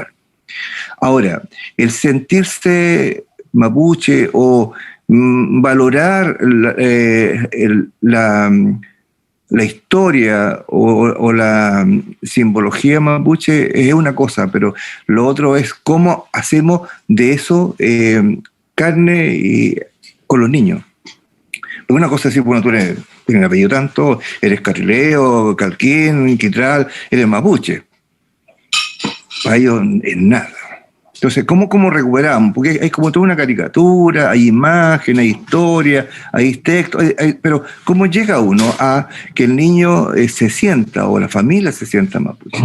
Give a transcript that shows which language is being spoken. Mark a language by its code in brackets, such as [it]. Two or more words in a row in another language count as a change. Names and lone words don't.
[es] Ahora, el sentirse mapuche o valorar la historia o la simbología mapuche es una cosa, pero lo otro es cómo hacemos de eso carne y con los niños. Una cosa es decir, bueno, tú tienes un apellido tanto, eres carrileo, calquín, quitral, eres mapuche. Para ellos es nada. Entonces, ¿cómo recuperamos? Porque hay como toda una caricatura, hay imagen, hay historia, hay texto, pero ¿cómo llega uno a que el niño se sienta, o la familia se sienta mapuche?